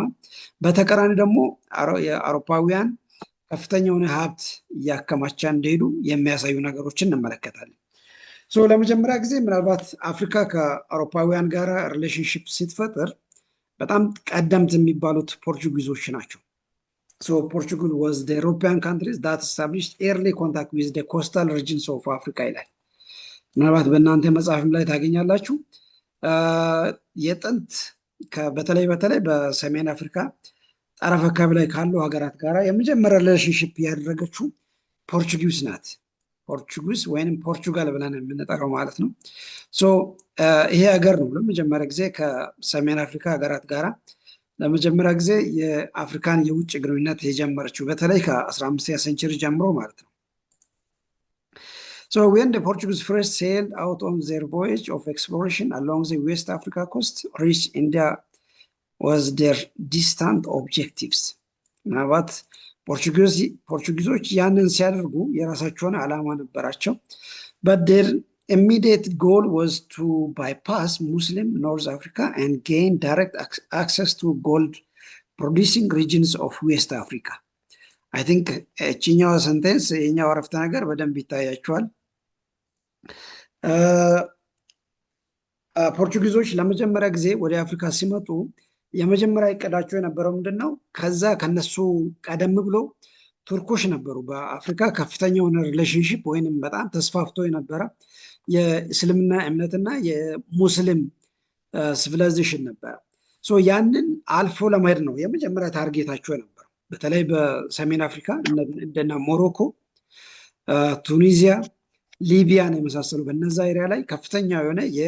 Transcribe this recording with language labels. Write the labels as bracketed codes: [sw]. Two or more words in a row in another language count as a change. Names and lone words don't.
[am] በተቃራኒ ደግሞ የአውሮፓውያን ከፍተኛ የሆነ ሀብት እያከማቻ እንደሄዱ የሚያሳዩ ነገሮችን እንመለከታለን። ለመጀመሪያ ጊዜ ምናልባት አፍሪካ ከአውሮፓውያን ጋር ሪሌሽንሽፕ ስትፈጥር በጣም ቀደምት የሚባሉት ፖርቹጊዞች ናቸው። [en] Portugal was the European countries that established early contact with the coastal regions of Africa [am] ይላል። ምናልባት በእናንተ መጽሐፍም ላይ ታገኛላችሁ። የጥንት በተለይ በሰሜን አፍሪካ ጠረፍ አካባቢ ላይ ካሉ ሀገራት ጋር የመጀመሪያ ሪሌሽንሽፕ ያደረገችው ፖርቹጊዝ ናት። ፖርቹጊዝ ወይም ፖርቹጋል ብለን የምንጠራው ማለት ነው። ይሄ ሀገር ነው ለመጀመሪያ ጊዜ ከሰሜን አፍሪካ ሀገራት ጋራ ለመጀመሪያ ጊዜ የአፍሪካን የውጭ ግንኙነት የጀመረችው በተለይ ከ15ኛ ሴንቸሪ ጀምሮ ማለት ነው። [en] So when the Portuguese first sailed out on their voyage of exploration along the West Africa coast, reach India was their distant objectives. [am] ምናልባት ፖርቹጊዞች ያንን ሲያደርጉ የራሳቸውን ዓላማ ነበራቸው። [en] but their immediate goal was to bypass Muslim North Africa and gain direct access to gold producing regions of West Africa. I think [am] እቺኛው ሰንቴንስ የኛው አረፍተ ነገር በደንብ ይታያቸዋል። ፖርቹጊዞች ለመጀመሪያ ጊዜ ወደ አፍሪካ ሲመጡ የመጀመሪያ እቅዳቸው የነበረው ምንድነው? ከዛ ከነሱ ቀደም ብሎ ቱርኮች ነበሩ። በአፍሪካ ከፍተኛ የሆነ ሪሌሽንሽፕ ወይንም በጣም ተስፋፍቶ የነበረ የእስልምና እምነትና የሙስሊም ሲቪላይዜሽን ነበረ። ያንን አልፎ ለመሄድ ነው የመጀመሪያ ታርጌታቸው የነበረው። በተለይ በሰሜን አፍሪካ እንደና ሞሮኮ፣ ቱኒዚያ፣ ሊቢያን የመሳሰሉ በነዛ ኤሪያ ላይ ከፍተኛ የሆነ